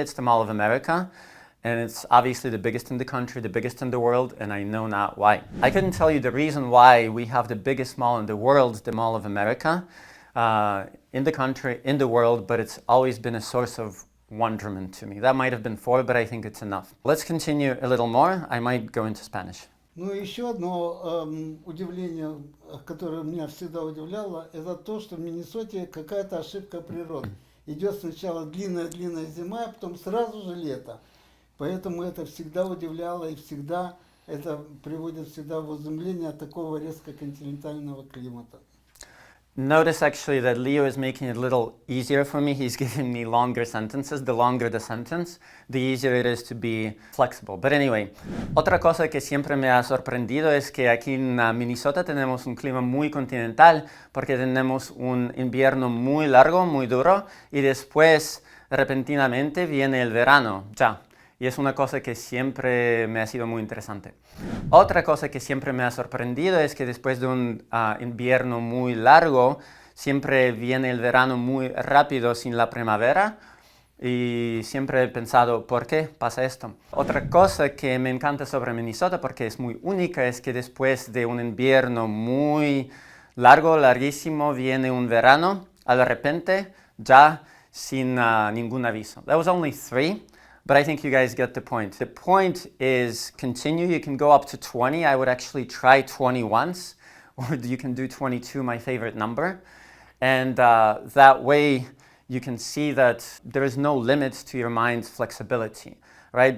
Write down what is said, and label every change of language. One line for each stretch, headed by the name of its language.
English: It's the Mall of America. And it's obviously the biggest in the country, the biggest in the world, and I know not why. I couldn't tell you the reason why we have the biggest mall in the world, the Mall of America, in the country, in the world, but it's always been a source of wonderment to me. That might have been 4, but I think it's enough. Let's continue a little more. I might go into Spanish.
Russian: Ну, еще одно удивление, которое меня всегда удивляло, это то, что в Миннесоте какая-то ошибка природы. Идет сначала длинная зима, а потом сразу же лето. Поэтому это всегда удивляло и всегда это приводит всегда в изумление от такого резко континентального климата.
English: Notice actually that Leo is making it a little easier for me. He's giving me longer sentences. The longer the sentence, the easier it is to be flexible. But anyway,
Spanish: otra cosa que siempre me ha sorprendido es que aquí en Minnesota tenemos un clima muy continental porque tenemos un invierno muy largo, muy duro y después repentinamente viene el verano. Ya. Y es una cosa que siempre me ha sido muy interesante. Otra cosa que siempre me ha sorprendido es que después de un invierno muy largo, siempre viene el verano muy rápido sin la primavera. Y siempre he pensado, ¿por qué pasa esto? Otra cosa que me encanta sobre Minnesota, porque es muy única, es que después de un invierno muy largo, larguísimo, viene un verano, de repente, ya sin ningún aviso.
English: That was only 3. But I think you guys get the point. The point is continue. You can go up to 20. I would actually try 20 once, or you can do 22, my favorite number. And that way you can see that there is no limit to your mind's flexibility, right?